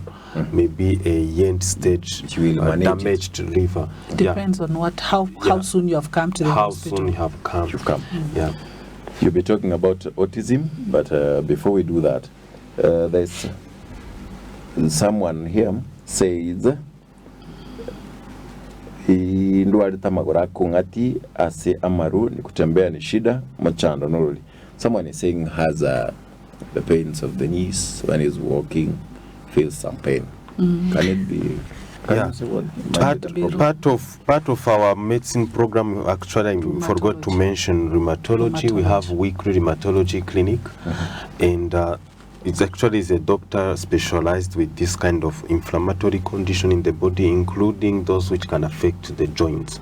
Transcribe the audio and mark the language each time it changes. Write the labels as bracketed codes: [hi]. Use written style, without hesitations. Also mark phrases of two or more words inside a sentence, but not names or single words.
[en] Maybe a end stage damaged liver. Depends on how soon you have come to the hospital. How soon you have come. You've come. Yeah. You'll be talking about autism, but before we do that, there's someone here says [guz] ndwali tamagora kungati ase amaru ni kutembea ni shida machando nuruli. [en] Someone is saying has the pains of the knees when he's walking, feels some pain. Can it be? Part of our medicine program, actually I forgot to mention rheumatology. We have weekly rheumatology clinic, and it's actually a doctor specialized with this kind of inflammatory condition in the body, including those which can affect the joints.